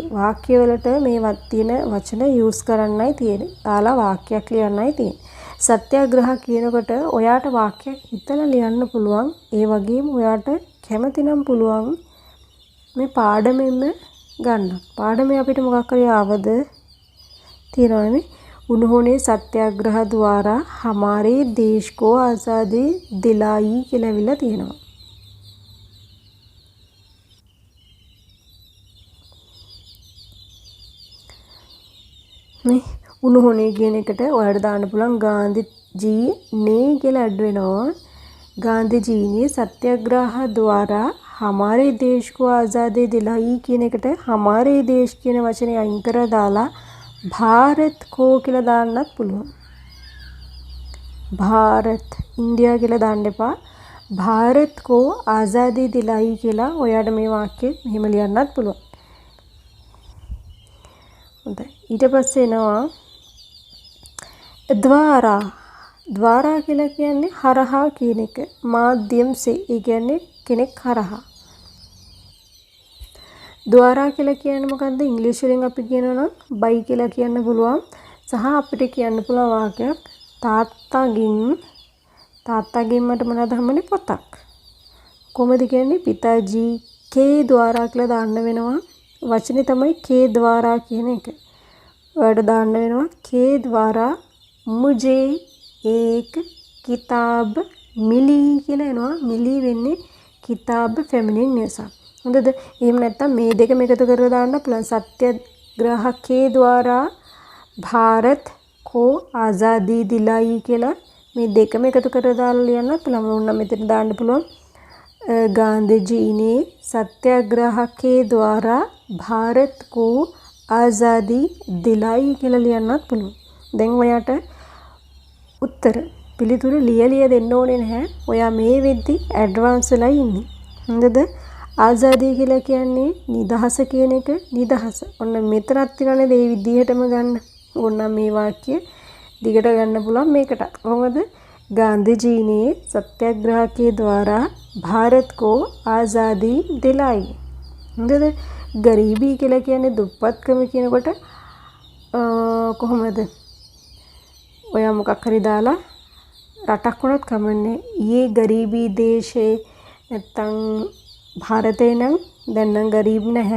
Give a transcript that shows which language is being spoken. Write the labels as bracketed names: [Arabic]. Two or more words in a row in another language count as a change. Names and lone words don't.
[Sinhala] වාක්‍ය වලට මේ තියෙන වචන යූස් කරන්නයි තියෙන්නේ. දාලා වාක්‍යයක් ලියන්නයි තියෙන්නේ. සත්‍යාග්‍රහ කියනකොට ඔයාට වාක්‍යයක් හිතලා ලියන්න පුළුවන්. ඒ වගේම ඔයාට කැමති නම් පුළුවන් මේ පාඩමෙන්ම ගන්න. පාඩමේ අපිට මොකක් හරි ආවද තියෙනවනේ. [Hindi] उन्होंने सत्याग्रह द्वारा हमारे देश को आज़ादी दिलाई [Sinhala] කියලා විලා තියෙනවා. නේ උන්හෝනේ කියන එකට ඔයාලට දාන්න පුළුවන් [Hindi] गांधी ने [Sinhala] කියලා ඇඩ් වෙනවා. [Hindi] गांधी ने सत्याग्रह द्वारा हमारे देश को आज़ादी दिलाई [Sinhala] කියන එකට [Hindi] हमारे देश [Sinhala] කියන වචනේ අයින් කරලා දාලා [Hindi] भारत को [Sinhala] කියලා දාන්නත් පුළුවන්. भारत इंडिया කියලා දාන්න එපා. [Hindi] भारत को आज़ादी दिलाई [Sinhala] කියලා ඔයාලට මේ වාක්‍යය මෙහෙම ලියන්නත් පුළුවන්. හොඳයි. ඊට පස්සේ එනවා द्वारा. द्वारा කියලා කියන්නේ හරහා කියන එක. [Hindi] माध्यम से [Sinhala] ඒ කියන්නේ කෙනෙක් හරහා. द्वारा කියලා කියන්නේ මොකද්ද? ඉංග්‍රීසි වලින් අපි කියනවා නම් by කියලා කියන්න පුළුවන්. සහ අපිට කියන්න පුළුවන් වාක්‍යයක් තාත්තගෙන් මට මොනවද හම්බුනේ? පොතක්. කොහොමද කියන්නේ? [Hindi] पिताजी के द्वारा [Sinhala] කියලා දාන්න වෙනවා. වචනේ තමයි [Hindi] के द्वारा [Sinhala] කියන එක. ඔයාලට දාන්න වෙනවා [Hindi] के द्वारा मुझे एक किताब मिली [Sinhala] කියලා එනවා. मिली වෙන්නේ किताब फेमिनिन නිසා. හොඳද? එහෙම නැත්නම් මේ දෙකම එකතු කරලා දාන්න පුළුවන්. [Hindi] सत्याग्रह के द्वारा भारत को आज़ादी दिलाई [Sinhala] කියලා මේ දෙකම එකතු කරලා දාලා ලියන්න පුළුවන්. ඕන මෙතන දාන්න පුළුවන්. [Hindi] गांधी जी ने सत्याग्रह के द्वारा भारत को आज़ादी दिलाई [Sinhala] කියලා ලියන්නත් පුළුවන්. දැන් ඔයාට උත්තර පිළිතුර ලියලිය දෙන්න ඕනේ නැහැ. ඔයා මේ වෙද්දි ඇඩ්වාන්ස් වෙලා ඉන්නේ. හොඳද? ආසාදී කියලා කියන්නේ නිදහස කියන එක. නිදහස. ඔන්න මෙතනත් තියෙනනේ මේ විදිහටම ගන්න. ඕන්න මේ වාක්‍ය දිගට ගන්න පුළුවන් මේකට. කොහොමද? [Hindi] गांधी जी ने सत्याग्रह के द्वारा भारत को आज़ादी दिलाई. [Sinhala] හොඳද? गरीबी කියලා කියන්නේ දුප්පත්කම කියනකොට කොහොමද? ඔයා මොකක් හරි දාලා රටක් වුණත් කමන්නේ. ඊයේ गरीबी දේශේ නැත්තම් ಭಾರತේ නම් දැන් නම් ගරීබ් නැහැ.